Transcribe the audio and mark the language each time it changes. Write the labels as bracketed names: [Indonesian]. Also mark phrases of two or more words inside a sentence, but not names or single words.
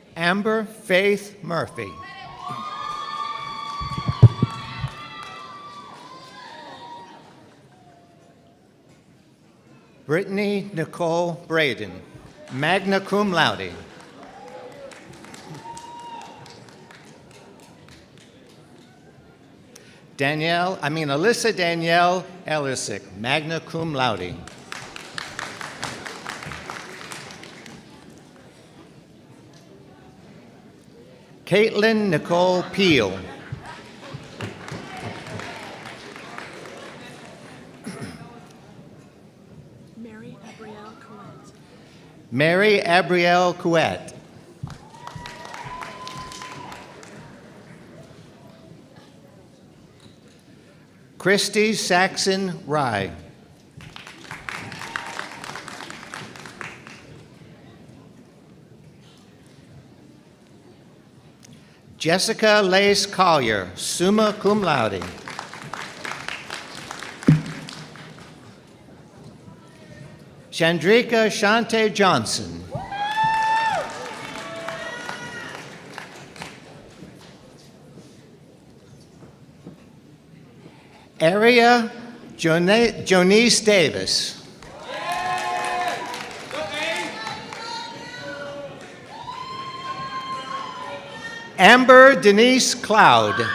[English] Amber Faith Murphy. Brittany Nicole Braden, [Latin] magna cum laude. [English] Alyssa Danielle Ellersick, [Latin] magna cum laude. [English] Caitlin Nicole Peel. Mary Abrielle Couette. Christy Saxon Rye. Jessica Lace Collier, [Latin] summa cum laude. [English] Chandrika Shante Johnson. Aria Jonice Davis. Amber Denise Cloud.